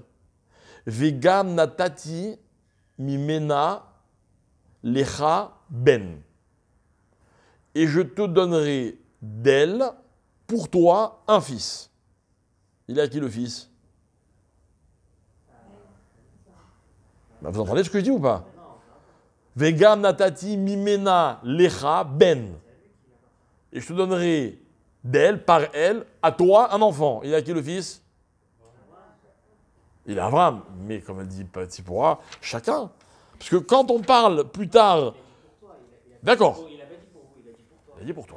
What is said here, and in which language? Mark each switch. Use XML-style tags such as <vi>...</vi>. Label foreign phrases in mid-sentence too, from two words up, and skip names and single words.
<he>וגם נתתי ממנה לך בן.</he> <fr>Et je te donnerai d'elle, pour toi, un fils. Il est à qui le fils? Bah, vous entendez ce que je dis ou pas?</fr> <he>וגם נתתי ממנה לך בן.</he> <fr>Et je te donnerai d'elle, par elle, à toi, un enfant. Il est à qui le fils? Il est Abraham. Mais comme elle dit Tzipora, chacun. Parce que quand on parle plus tard... D'accord. Il a dit pour toi.</fr>